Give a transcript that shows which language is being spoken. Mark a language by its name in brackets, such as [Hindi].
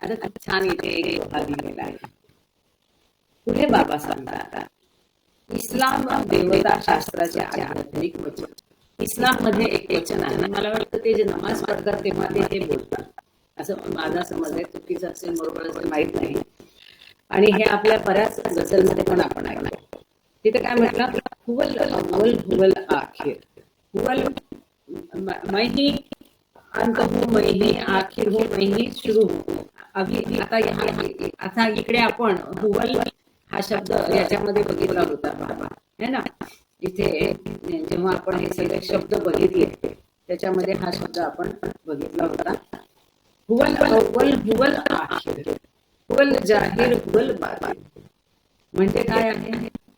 [Marathi] आता खूप छान इथे एक दोहा दिलेला आहे. पुढे बाबा सांगतात, इस्लाम देवता शास्त्राचे आध्यात्मिक वचन. इस्लाम मध्ये एक वचन आहे, मला वाटतं ते जे नमाज पडतात तेव्हा ते हे बोलतात, असं माझा समज आहे. चुकीचं असेल, बरोबर असेल माहित नाही. आणि हे आपल्या बऱ्याच गझलमध्ये पण आपण ऐकतो. तिथे काय म्हटलं? [Arabic] हुवल अव्वल हुवल आखिर, [Hindi] हुवल मैं ही अंत हूँ, मैं ही आखिर हूँ, मैं ही शुरू हूँ. [Marathi] अगदी आता इकडे आपण हुवल हा शब्द याच्यामध्ये बघितला होता बाबा, है ना. इथे जेव्हा आपण हे सगळे शब्द बघितले त्याच्यामध्ये हा शब्द आपण बघितला होता. [Arabic] हुवल अव्वल हुवल आखिर, हुवल जाहिर हुवल बातिन. [Marathi] म्हणजे काय आहे?